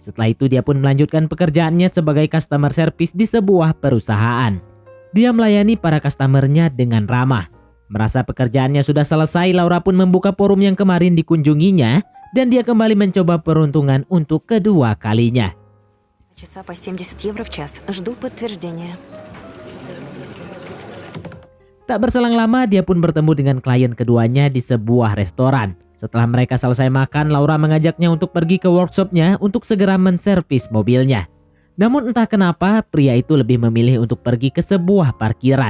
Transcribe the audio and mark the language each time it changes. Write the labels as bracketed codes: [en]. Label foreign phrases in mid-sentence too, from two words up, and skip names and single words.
[id] Setelah itu dia pun melanjutkan pekerjaannya sebagai [en] customer service [id] di sebuah perusahaan. Dia melayani para customernya dengan ramah. Merasa pekerjaannya sudah selesai, Laura pun membuka forum yang kemarin dikunjunginya dan dia kembali mencoba peruntungan untuk kedua kalinya. [ru] Часа по 70 евро в час. Жду подтверждения. [id] Tak berselang lama dia pun bertemu dengan klien keduanya di sebuah restoran. Setelah mereka selesai makan, Laura mengajaknya untuk pergi ke workshopnya untuk segera menservis mobilnya. Namun entah kenapa pria itu lebih memilih untuk pergi ke sebuah parkiran.